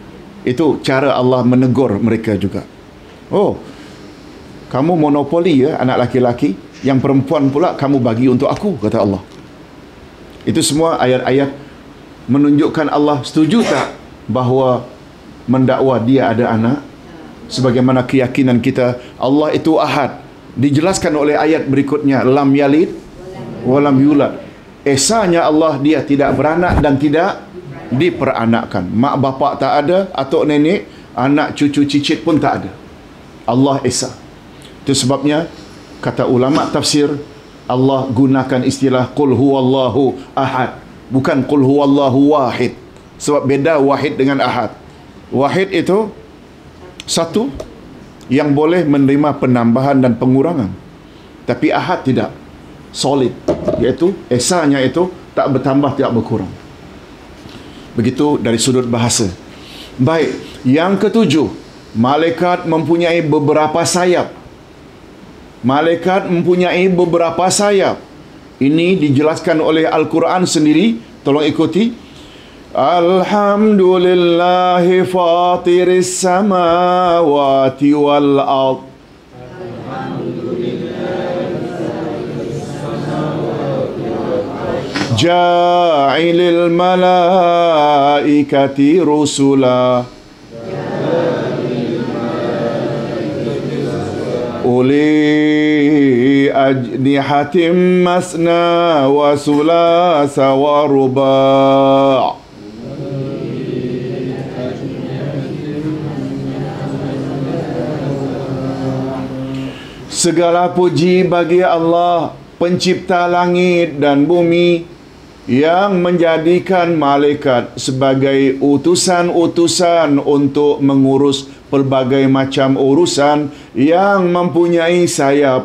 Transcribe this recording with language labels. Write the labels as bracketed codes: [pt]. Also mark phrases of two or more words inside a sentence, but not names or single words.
[ms] Itu cara Allah menegur mereka juga. Oh, kamu monopoli ya anak laki-laki, yang perempuan pula kamu bagi untuk aku, kata Allah. Itu semua ayat-ayat menunjukkan Allah setuju tak bahawa mendakwa dia ada anak, sebagaimana keyakinan kita Allah itu ahad. Dijelaskan oleh ayat berikutnya, [ar] لم يلد ولم يولد. [ms] Esanya Allah dia tidak beranak dan tidak diperanakkan. Mak bapak tak ada, atuk nenek, anak cucu cicit pun tak ada. Allah esa. Itu sebabnya kata ulama tafsir, Allah gunakan istilah [ar] قل هو الله أحد, bukan قل هو الله واحد. [ms] Sebab beda wahid dengan ahad. Wahid itu satu yang boleh menerima penambahan dan pengurangan, tapi ahad tidak, solid, iaitu esanya itu tak bertambah tak berkurang. Begitu dari sudut bahasa. Baik, yang ketujuh, malaikat mempunyai beberapa sayap. Malaikat mempunyai beberapa sayap. Ini dijelaskan oleh Al-Quran sendiri. Tolong ikuti. [ar] الحمد لله فاطر السماوات والأرض. جاعل الملائكة رسلا أولي أجنحة مثنى وثلاث ورباع'. [ms] Segala puji bagi Allah, pencipta langit dan bumi, yang menjadikan malaikat sebagai utusan-utusan untuk mengurus pelbagai macam urusan, yang mempunyai sayap.